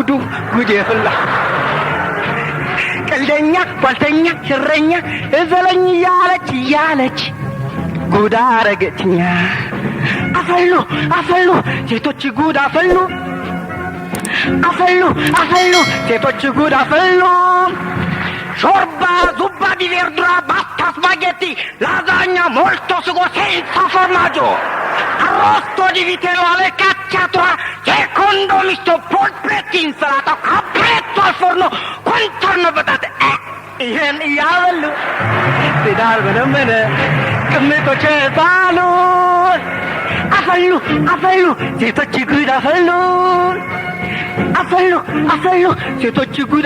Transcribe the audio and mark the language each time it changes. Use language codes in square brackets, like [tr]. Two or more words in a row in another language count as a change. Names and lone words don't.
[am] ቀልደኛ ጓልተኛ ሽረኛ እዘለኝ እያለች ጉዳ አረገችኛ። አፈሉ ሴቶች ጉድ አፈሉ ሴቶች ጉድ አፈሉ። [it] ሾርባ zuppa di verdura pasta spaghetti lasagna ሞልቶ sugo senza formaggio arrosto di vitello alle cacciatura secondo misto polpetti insalato capretto al forno contorno patate [am] ይሄን እያበሉ ትዳር መለመነ ቅምጦች ባሉ አፈሉ ሴቶች ጉድ አፈሉ ሴቶች ጉድ